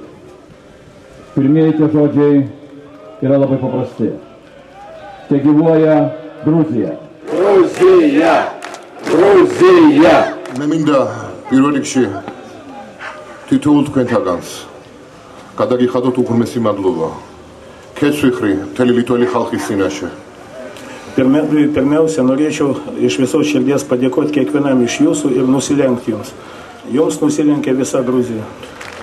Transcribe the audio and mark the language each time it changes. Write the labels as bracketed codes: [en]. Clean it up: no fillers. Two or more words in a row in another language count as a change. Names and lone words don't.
[lt] Pirmieji tie žodžiai yra labai paprasti. Te gyvuoja Gruzija. Gruzija! Gruzija! [ka] მე მინდა პირველ რიგში თითოეულ თქვენთაგანს გადაგიხადოთ უღრმესი მადლობა. Ketsvihri, მთელი ლიტველი ხალხის წინაშე. [lt] Pirmiausia, norėčiau iš visos širdies padėkoti kiekvienam iš jūsų ir nusilenkti jums. Jums nusilenkė visa Gruzija.